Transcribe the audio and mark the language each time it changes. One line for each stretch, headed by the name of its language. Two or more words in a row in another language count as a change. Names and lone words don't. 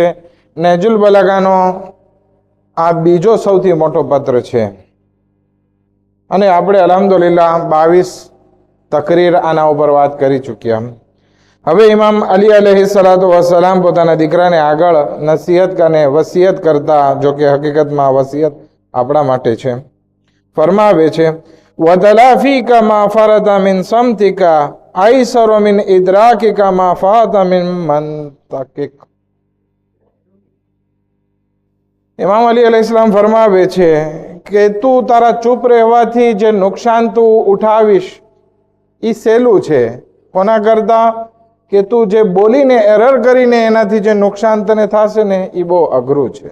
Gujarati: નહેજુલ બલાગાનો આ બીજો સૌથી મોટો પત્ર છે અને આપણે અલ્હમ્દુલિલ્લાહ 22 તકરીર આના ઉપર વાત કરી ચૂક્યા. હવે ઇમામ અલી
Arabic: عليه الصلاة والسلام
Gujarati: પોતાના દીકરાને આગળ નસીહત અને વસિયત કરતા, જો કે હકીકતમાં વસિયત આપણા માટે છે, ફરમાવે છે:
Arabic: وَتَلَافِيكَ مَا فَرَطَ مِنْ صَمْتِكَ أَيْسَرُ مِنْ إِدْرَاكِكَ مَا فَاتَ مِنْ مَنْطِقِكَ.
Gujarati: ઇમામ અલી અલૈહિસ્સલામ ફરમાવે છે કે તું તારા ચૂપ રહેવાથી જે નુકસાન તું ઉઠાવીશ એ સહેલું છે. કોના કરતા? કે તું જે બોલીને એરર કરીને એનાથી જે નુકસાન તને થશે ને એ બહુ અઘરું છે.